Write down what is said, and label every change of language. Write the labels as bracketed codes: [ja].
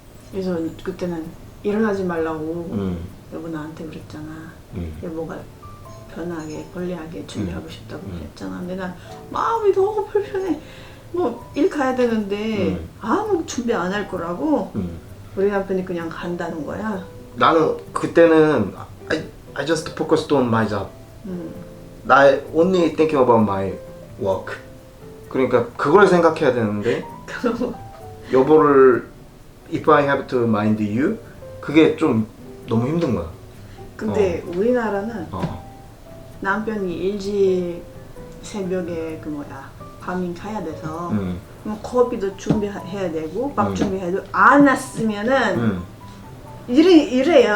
[ko] 그래서 그때는 일어나지 말라고 여보 나한테 그랬잖아. 여보가 편하게 권리하게 준비하고 싶다고 그랬잖아. 근데 난 마음이 너무 불편해. 뭐 일 가야 되는데 아무 준비 안 할 거라고 우리 남편이 그냥 간다는 거야. 나는 그때는 [en] I just focused on my job. I only thinking about my work. [ko] 그러니까 그걸 생각해야 되는데 여보를 [en] if I have to mind you [ko] 그게 좀 너무 힘든 거야. 근데 우리나라는 남편이 일찍 새벽에 밤인 가야 돼서 뭐 커피도 준비해야 되고 밥 준비해야 되고 안 왔으면은 이래야.